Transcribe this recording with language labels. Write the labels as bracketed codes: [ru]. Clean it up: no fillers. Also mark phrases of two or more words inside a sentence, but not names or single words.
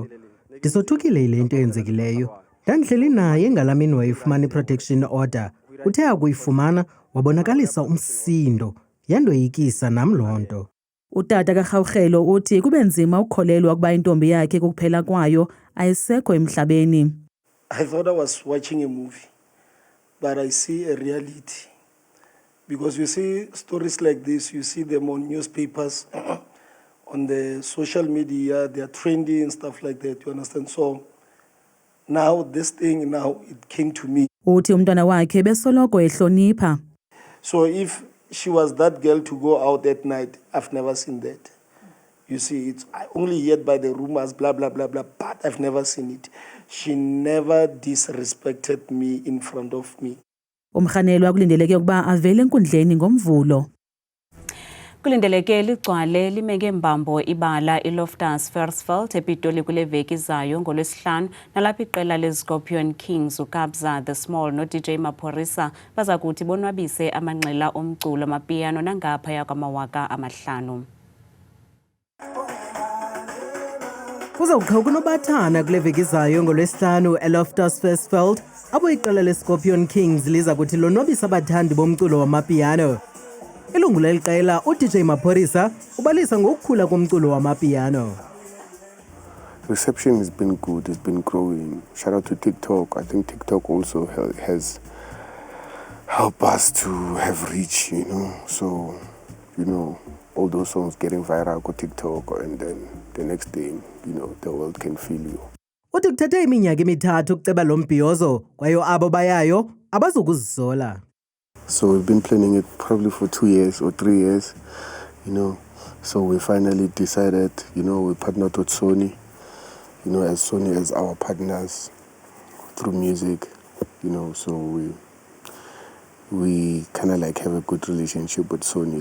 [xh] Ndisothukile yile nto yenzekileyo. Ndandihleli naye ngalamini wayifumana i-protection order. Uthe akuyifumana wabonakalisa umsindo. Yandoyikisa nam loo nto. Utata kaRhawugelo uthi kube nzima ukukholelwa ukuba intombi yakhe kukuphela kwayo ayisekho emhlabeni. [en] I thought I was watching a movie, but I see a reality. Because you see stories like this, you see them on newspapers, on the social media, they are trendy and stuff like that, you understand? So now this thing, now it came to me. [xh] Uthi umntwana wakhe besoloko ehlonipha. [en] So if she was that girl to go out at night, I've never seen that. You see, it's I only heard by the rumors, blah, blah, blah, blah, but I've never seen it. She never disrespected me in front of me. [xh] Umrhanelwa kulindeleke ukuba avele enkundleni ngomvulo. Kulindeleke ligcwale lime ngembambo ibala iLoftus Versfeld ePitoli kule veki zayo ngoLwesihlanu nalapha iqela leScorpion Kings uKabza the Small noDJ Maphorisa baza kuthi bonwabise amanqila omculo amapiano nangaphaya kwama5,000. Kuzawukho kunobathana kule veki zayo ngoLwesihlanu eLoftus Versfeld abo iqela leScorpion Kings liza kuthi lonwabisa abathandi bomculo wamapiano. Ilungu leli qela uDJ Maphorisa ubalisa ngokukhula komculo wamapiano. [en] Reception has been good, it's been growing. Shout out to TikTok. I think TikTok also has helped us to have reach, you know. So, you know, all those songs getting viral on TikTok and then the next thing, you know, the world can feel you. [xh] Uthi kuthathe iminyaka emithathu ukuceba lo mbhiyozo kwaye abo bayayo abazukuzisola. [en] So we've been planning it probably for 2 years or 3 years, you know. So we finally decided, you know, we partnered with Sony, you know, as Sony as our partners through music, you know. So we kind of like have a good relationship with Sony.